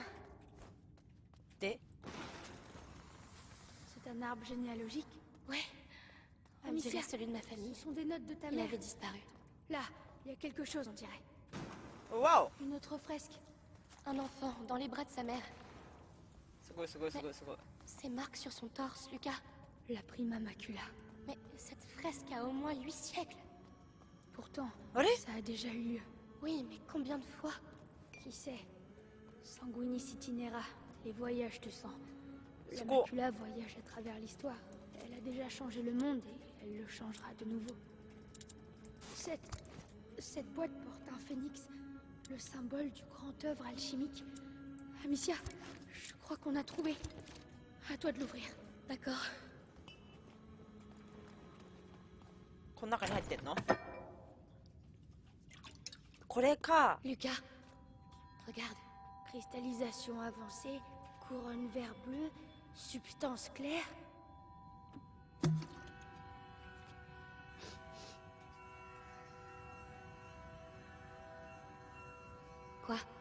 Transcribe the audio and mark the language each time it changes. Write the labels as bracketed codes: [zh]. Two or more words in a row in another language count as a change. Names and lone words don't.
[ja] で、 [fr] C'est un arbre généalogique. Ouais. On Amicia, dirait celui de ma ce famille. sont des notes de ta Il mère. avait disparu. Là, il y a quelque chose, on dirait. [ja] わお。 [fr] Une autre fresque. Un enfant dans les bras de sa mère. [ja] すごいすごいすごいすごい。 [fr] Ces marques sur son torse, Lucas. La prima macula. Mais cette fresque a au moins 8 siècles. Pourtant, Allez. ça a déjà eu lieu. Oui, mais combien de fois? Qui sait? [la] Sanguinis itinera, [fr] les voyages de sang. La C'est quoi? macula voyage à travers l'histoire. Elle a déjà changé le monde et elle le changera de nouveau. Cette boîte porte un phénix, le symbole du grand œuvre alchimique. Amicia, je crois qu'on a trouvé. À toi de l'ouvrir. D'accord. [ja] この中に入ってんの？これか。 [fr] Lucas, regarde. Cristallisation avancée, couronne vert bleu, substance claire. Quoi?